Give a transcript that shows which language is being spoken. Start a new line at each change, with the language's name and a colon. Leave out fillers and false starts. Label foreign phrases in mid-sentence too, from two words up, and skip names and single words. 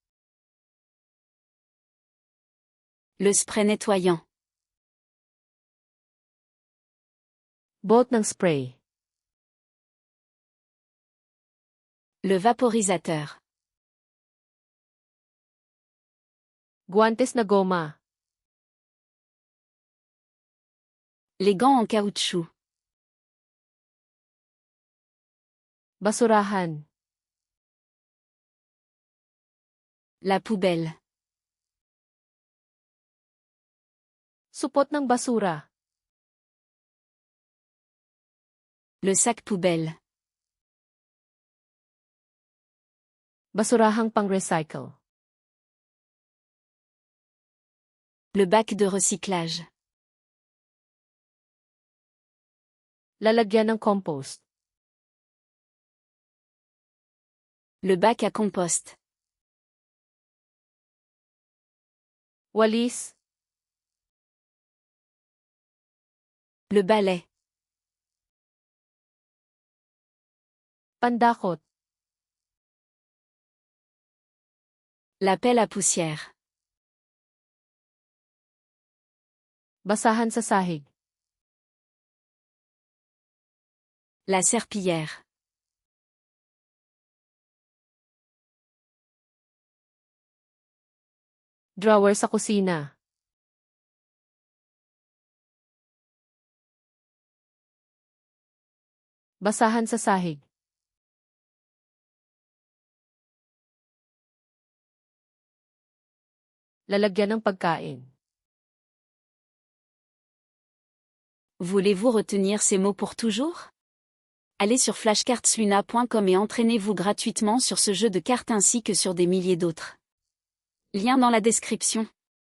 French: Le spray nettoyant.
Filipino: Bolt ng spray.
French: Le vaporisateur.
Filipino: Guantes na goma.
French: Les gants en caoutchouc.
Filipino: Basurahan.
French: La poubelle.
Filipino: Supot ng basura.
French: Le sac poubelle.
Filipino: Basurahang pang-recycle.
French: Le bac de recyclage.
Filipino: Lalagyan ng compost.
French: Le bac à compost.
Filipino: Walis.
French: Le balai.
Filipino: Pandakot.
French: La pelle à poussière.
Filipino: Basahan sa sahig.
French: La serpillière.
Filipino: Drawer sa kusina. Basahan sa sahig. Lalagyan ng pagkain.
French: Voulez-vous retenir ces mots pour toujours? Allez sur flashcardsuna.com et entraînez-vous gratuitement sur ce jeu de cartes ainsi que sur des milliers d'autres. Lien dans la description.